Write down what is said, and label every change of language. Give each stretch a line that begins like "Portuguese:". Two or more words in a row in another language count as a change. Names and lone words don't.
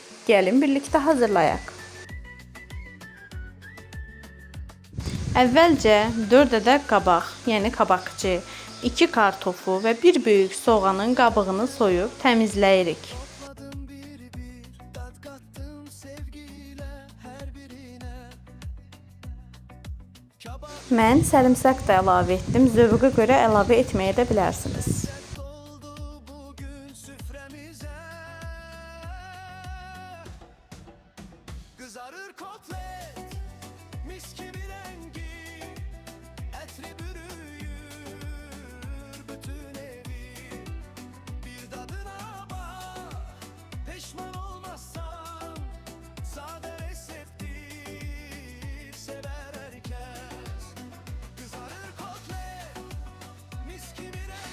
Azerbaijani: Gəlin birlikdə hazırlayaq. Əvvəlcə 4 ədəd qabaq, yəni qabaqçı, 2 kartofu və 1 böyük soğanın qabığını soyub təmizləyirik. Mən sarımsaq da əlavə etdim. Zövqə görə əlavə etməyə də bilərsiniz.
Turkish: Kızarır kotlet, mis gibi rengi, etli bürüyür bütün evi. Bir tadına bak, pişman olmazsan, sade reseptir, sever herkes. Kızarır kotlet, mis gibi rengi.